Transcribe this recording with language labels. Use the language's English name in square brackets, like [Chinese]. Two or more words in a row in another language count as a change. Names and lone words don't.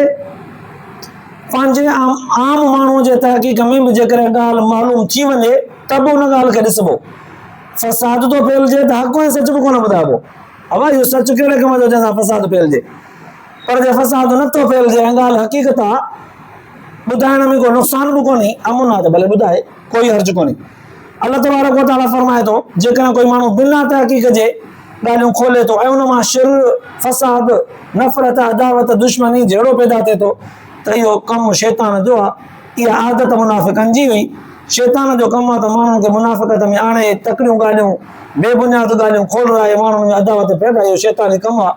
[Sindhi] पंहिंजे आम माण्हूअ जे तहक़ीक़ में बि जेकॾहिं ॻाल्हि मालूम थी वञे त बि उन ॻाल्हि खे ॾिसबो, फ़साद थो फैलिजे त हक़ ऐं सच बि कोन ॿुधाइबो, अवा इहो सच कहिड़े कम जो जंहिंसां फ़साद फैलिजे। पर जे फ़साद नथो फैलिजे ऐं ॻाल्हि हक़ीक़त आहे, ॿुधाइण में को नुक़सान बि कोन्हे, अमुन आहे त भले ॿुधाए, कोई हर्ज कोन्हे। [Arabic] الله تبارك وتعالى [Sindhi] फरमाए थो जेकॾहिं कोई माण्हू बिना तहक़ीक़ जे ॻाल्हियूं खोले थो ऐं उन मां शिर, फ़साद, नफ़रत, अदावत, दुश्मनी जहिड़ो पैदा थिए थो त इहो कमु शैतान जो आहे। इहा आदत मुनाफ़िकनि जी हुई शैतान जो कमु आहे त माण्हुनि खे मुनाफ़िक़त में आणे तकड़ियूं ॻाल्हियूं बेबुनियाद ॻाल्हियूं खोलराए माण्हुनि में अदावत पैदा, इहो शैतानी कमु आहे।